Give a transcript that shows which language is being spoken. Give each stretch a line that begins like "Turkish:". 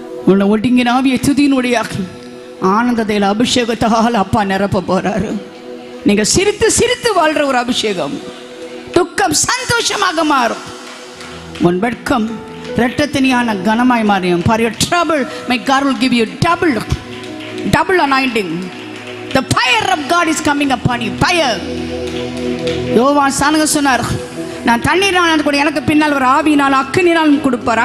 Tamil: உன்னை ஒடுங்கின ஆவிய துதியினுடைய ஆனந்தத்தில் அபிஷேகத்தால் அப்பா நிரப்ப போறாரு. நீங்க சிரித்து சிரித்து வாழ்ற ஒரு அபிஷேகம். துக்கம் சந்தோஷமாக மாறும். உன் வெட்கம் இரட்டத்தினியான கனமாய் மாறியும்.
English: For your trouble, my God will give you double anointing. The fire of God is coming upon you. Fire.
Tamil: யோவான் சானக சொன்னார், நான் தண்ணீரால் கூட எனக்கு பின்னால் ஒரு ஆவியினால் அக்கினினால் கொடுப்பார்.